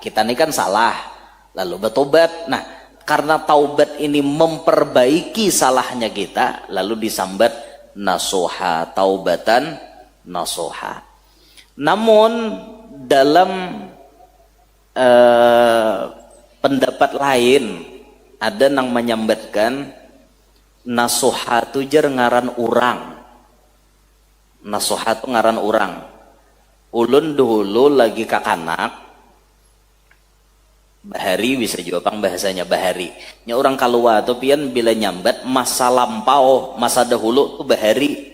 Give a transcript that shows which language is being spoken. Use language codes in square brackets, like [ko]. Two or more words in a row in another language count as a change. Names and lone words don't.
[id] Kita ini kan salah, lalu bertobat. Nah, karena taubat ini memperbaiki salahnya kita, lalu disambat nasuha, [ar] taubatan nasuha. [bjn] Namun dalam pendapat lain ada yang menyambatkan nasuha itu jar ngaran urang. Nasuha itu ngaran urang. Ulun dulu lagi kakanak Bahari bisa juga pang bahasanya bahari. Nya orang kalua tuh pian bila nyambat masa lampau, masa dahulu tuh bahari.